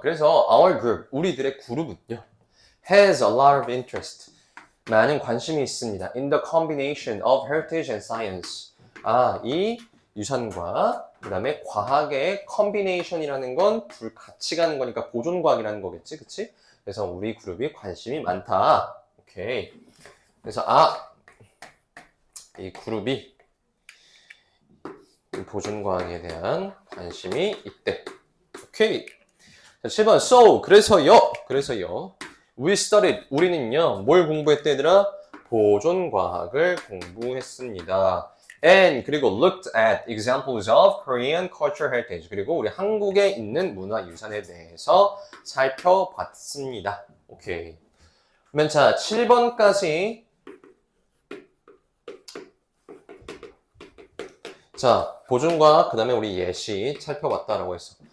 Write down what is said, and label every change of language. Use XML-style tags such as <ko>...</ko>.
<ko>그래서</ko> <en>our group,</en> <ko>우리들의 그룹은요,</ko> <en>has a lot of interest.</en> <ko>많은 관심이 있습니다.</ko> <en>in the combination of heritage and science.</en> <ko>이 유산과 그 다음에 과학의 combination이라는 건 둘 같이 가는 거니까 보존과학이라는 거겠지, 그치? 그래서 우리 그룹이 관심이 많다. 오케이. 그래서 이 그룹이 보존과학에 대한 관심이 있대. 오케이. 자, 7번.</ko> <en>So,</en> <ko>그래서요.</ko> <en>We studied.</en> <ko>우리는요, 뭘 공부했대, 얘들아? 보존과학을 공부했습니다.</ko> <en>And,</en> <ko>그리고</ko> <en>looked at examples of Korean cultural heritage.</en> <ko>그리고 우리 한국에 있는 문화유산에 대해서 살펴봤습니다. 오케이. 그러면 자, 7번까지. 자, 보존과학, 그 다음에 우리 예시 살펴봤다라고 했어.</ko>